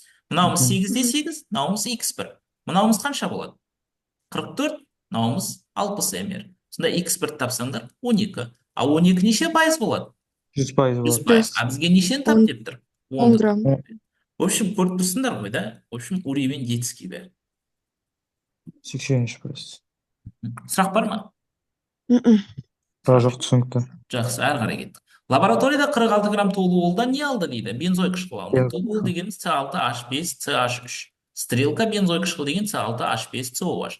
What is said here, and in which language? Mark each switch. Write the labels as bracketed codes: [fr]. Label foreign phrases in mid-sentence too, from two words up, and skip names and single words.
[kk] Мынауымыз 8-де 8, мынауымыз X1. Мынауымыз қанша болады? 44, мынауымыз 60 мр. Сонда X1 тапсаңдар 12. А 12 неше пайыз болады? 100% болады. 100%. А бізге нешені тап деп тұр? 10 грамм. [ru] В общем, [kk] көріп тұрсыңдар ғой, да? [ru] В общем, уровень детский бәрі. [kk] 83%. Сұрақ бар ма? Жоқ, түсінікті. Жақсы, әрі қарай кеттік. Лабораторияда 46 грамм толуолдан не алды дейді? Бензой қышқылы алды. Толуол дегеніміз С6H5, CH3. Стрелка бензой қышқылы деген С6H5COH.